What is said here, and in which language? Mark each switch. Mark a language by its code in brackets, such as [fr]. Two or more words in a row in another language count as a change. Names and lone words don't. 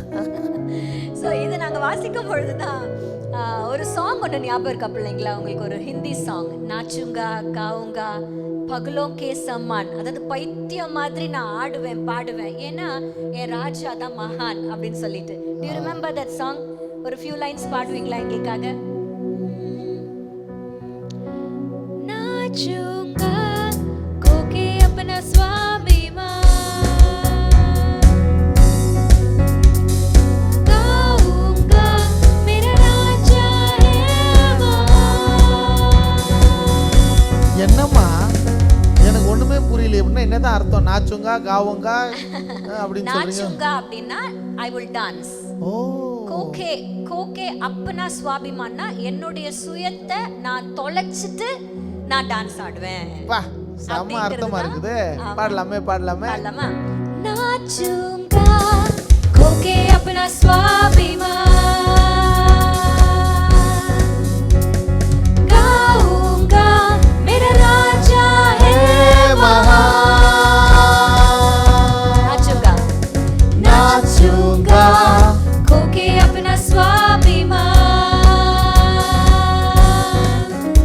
[ta] ஸோ இது நாங்கள் வாசிக்கும் பொழுது தான் ஒரு சாங் ஒன்று ஞாபகம் இருக்கா பிள்ளைங்களா? உங்களுக்கு ஒரு ஹிந்தி சாங், [hi] नाचूंगा गाऊंगा पागलों के समान. [ta] அதாவது பைத்தியம் மாதிரி நான் ஆடுவேன் பாடுவேன், ஏன்னா என் ராஜா தான் மகான் அப்படின்னு சொல்லிட்டு. [en] Do you remember that song? [ta] ஒரு [en] few lines [ta] பாடுவீங்களா எங்களுக்காக? [hi] नाचूंगा खोके अपना स्वाभिमान [ta] என்னம்மா எனக்கு ஒண்ணுமே புரியல, அப்படின்னா என்னதான் அர்த்தம்? [hi] नाचूंगा गाऊंगा [ta] அப்படின்னு சொல்றீங்க. நாச்சுங்கா அப்படின்னா [en] I will dance. [ta] ஓ, [hi] खोके खोके अपना [ta] சுவாபிமான்னா என்னுடைய சுயத்தை நான் தொலைச்சிட்டு நான் டான்ஸ் ஆடுவேன். பா செம்ம அர்த்தமா இருக்குது. பாடலாமே பாடலாமா? [hi] नाचूंगा खोके अपना स्वाभिमान गाऊंगा मेरा राजा है महान. नाचूंगा खोके अपना स्वाभिमान.